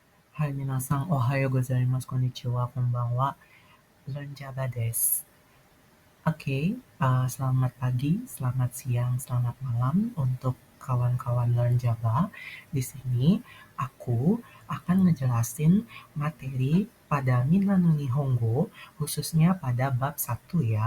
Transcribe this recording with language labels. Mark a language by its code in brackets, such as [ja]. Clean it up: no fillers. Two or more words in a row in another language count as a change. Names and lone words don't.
[ja] はい皆さん、おはようございます、こんにちは、こんばんは、Lonjabaです. [id] Oke, selamat pagi, selamat siang, selamat malam untuk kawan-kawan Lonjaba. Di sini aku akan ngejelasin materi pada Minna no Nihongo, khususnya pada bab 1 ya.